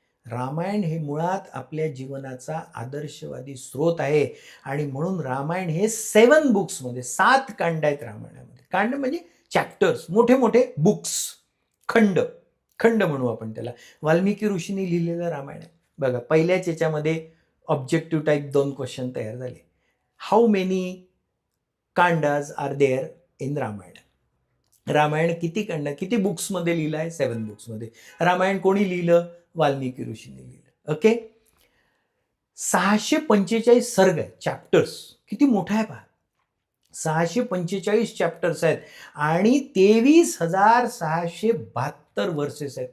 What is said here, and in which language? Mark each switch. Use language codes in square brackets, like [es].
[mr] रामायण हे मुळात आपल्या जीवनाचा आदर्शवादी स्रोत आहे आणि म्हणून रामायण हे 7 बुक्समध्ये, 7 कांड आहेत रामायणामध्ये. कांड म्हणजे चॅप्टर्स, मोठे मोठे बुक्स, खंड, खंड म्हणू आपण त्याला. वाल्मिकी ऋषींनी लिहिलेलं रामायण आहे. बघा पहिल्याच याच्यामध्ये ऑब्जेक्टिव्ह टाईप 2 क्वेश्चन तयार झाले. [en] How many kandas are there in Ramayana. [mr] Ramayana किती खंड, किती बुक्समध्ये लिहिलं आहे? 7 बुक्समध्ये. रामायण कोणी लिहिलं? वाल्मिकी ऋषींनी लिहिलं. ओके. 645 सर्ग आहेत, चॅप्टर्स. किती मोठा आहे पहा. 645 चॅप्टर्स आहेत आणि 23,672 वर्सेस आहेत.